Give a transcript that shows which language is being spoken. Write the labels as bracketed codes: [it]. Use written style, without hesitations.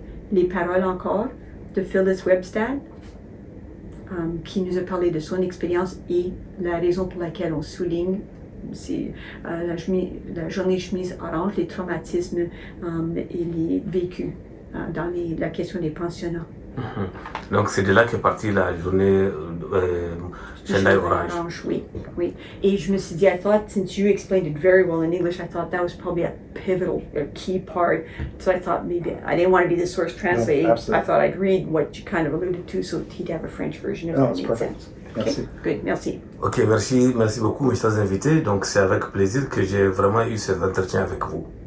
[fr] Les paroles encore de Phyllis Webstad, qui nous a parlé de son expérience et la raison pour laquelle on souligne c'est la journée chemise orange, les traumatismes et les vécus dans la question des pensionnats. Donc c'est de là qu'est partie la journée chandail orange. Oui, oui. Et je me suis dit, [en] I thought since you explained it very well in English, I thought that was probably a pivotal, a key part. So I thought maybe, I didn't want to be the source translator. No, I thought I'd read what you kind of alluded to so he'd have a French version if that made sense. [fr] Merci. [en] Okay, good, merci. [fr] Ok, merci beaucoup mes chers invités. Donc c'est avec plaisir que j'ai vraiment eu cet entretien avec vous.